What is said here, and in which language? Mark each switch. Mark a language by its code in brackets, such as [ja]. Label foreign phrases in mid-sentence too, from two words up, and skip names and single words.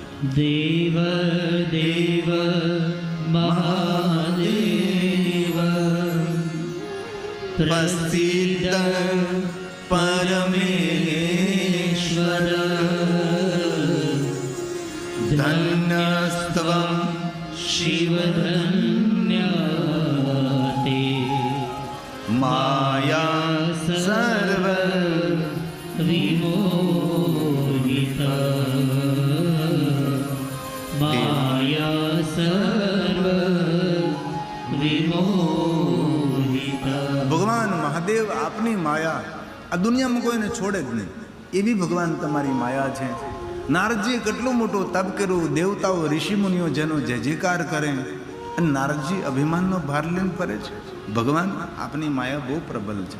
[sa] દેવ દેવ મહાદેવ પ્રસિદ્ધ પરમેશ્વર ધન્યસ્ત્વં શિવ ધન્ય माया सर्व विमोहिता माया सर्व विमोहिता। [gu] ભગવાન મહાદેવ આપની માયા આ દુનિયામાં કોઈને છોડે જ નહીં, એવી ભગવાન તમારી માયા છે. નારદજીએ કેટલું મોટું તપ કર્યું, દેવતાઓ ઋષિમુનિઓ જેનો જય જયકાર કરે, અને નારદજી અભિમાનનો ભાર લઈને ફરે છે. ભગવાન આપની માયા બહુ પ્રબલ છે.